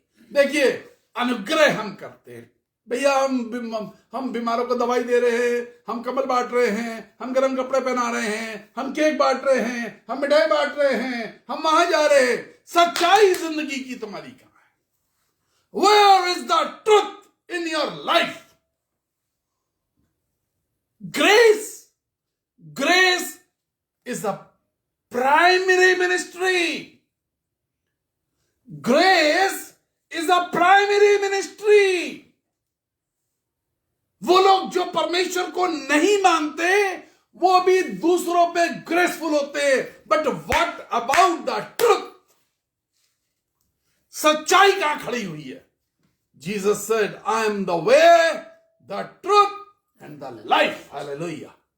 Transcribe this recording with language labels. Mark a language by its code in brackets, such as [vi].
[hi] देखिए, अनुग्रह हम करते हैं भैया, हम बीमारों को दवाई दे रहे हैं, हम कंबल बांट रहे हैं, हम गर्म कपड़े पहना रहे हैं, हम केक बांट रहे हैं, हम मिठाई बांट रहे हैं, हम वहां जा रहे हैं। सच्चाई जिंदगी की तुम्हारी कहां है? [en] Where is the truth in your life? Grace is a primary ministry. Grace is a primary ministry. [hi] वो लोग जो परमेश्वर को नहीं मानते वो भी दूसरों पे ग्रेसफुल होते, [en] But what about the truth? [hi] सच्चाई कहां खड़ी हुई है? [en] Jesus said, I am the way, the truth and the life. [hi] Hallelujah.